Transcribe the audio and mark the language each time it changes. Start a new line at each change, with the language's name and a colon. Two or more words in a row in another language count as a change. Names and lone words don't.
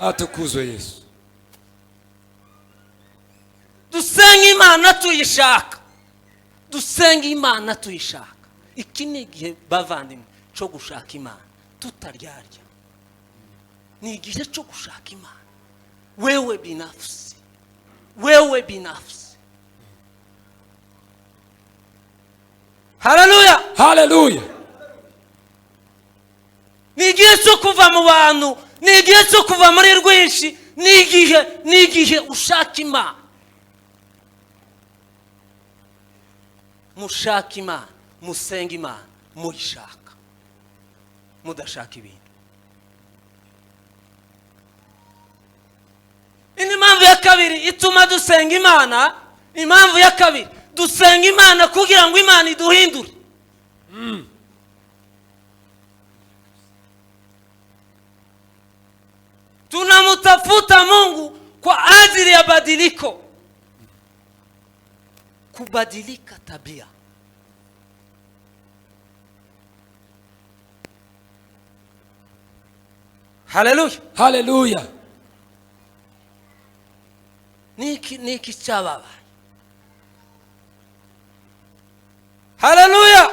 Kinyarwanda: Atukuzwe Yesu. Dusenga Imana tuyishaka. Dusenga Imana tuyishaka. Iki ni igihe bavandimwe cyo gushaka Imana tutaryarya. Ni igihe cyo gushaka Imana
Swahili: wewe binafsi. Wewe binafsi.
Kinyarwanda: Haleluya. Haleluya. Ni igihe cyo kuva mu bantu, ni igihe cyo kuva muri rwinshi, ni igihe ushaka Imana. Mushaka Imana, musenga Imana, muyishaka, mudashaka ibintu. Ini impamvu ya kabiri ituma dusenga Imana. Impamvu ya kabiri, dusenga Imana kugira ngo Imana iduhindure.
Swahili: Tunamtafuta Mungu kwa ajili ya badiliko, kubadilika tabia.
Kinyarwanda: Haleluya. Haleluya. Niki chababa. Haleluya.